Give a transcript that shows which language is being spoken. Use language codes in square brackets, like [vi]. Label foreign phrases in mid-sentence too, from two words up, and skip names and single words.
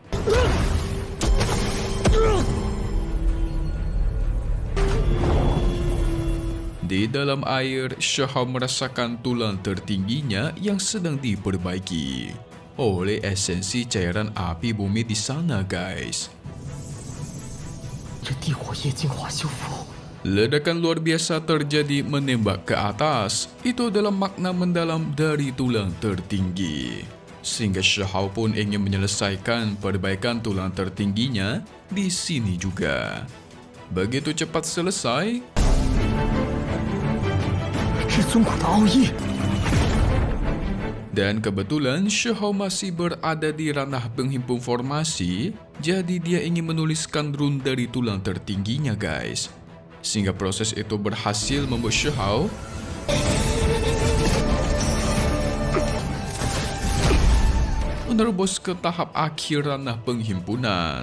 [id] Di dalam air, Xiahou merasakan tulang tertingginya yang sedang diperbaiki oleh esensi cairan api bumi di sana guys. [zh] 这地火液净化修复， [id] Ledakan luar biasa terjadi menembak ke atas. Itu adalah makna mendalam dari tulang tertinggi. Sehingga Xiahou pun ingin menyelesaikan perbaikan tulang tertingginya di sini juga. Begitu cepat selesai, [zh] 至尊谷的奥义。 [id] dan kebetulan Xiahou masih berada di ranah penghimpun formasi, jadi dia ingin menuliskan rune dari tulang tertingginya guys. Sehingga proses itu berhasil membuat Xiahou menerobos ke tahap akhir ranah penghimpunan.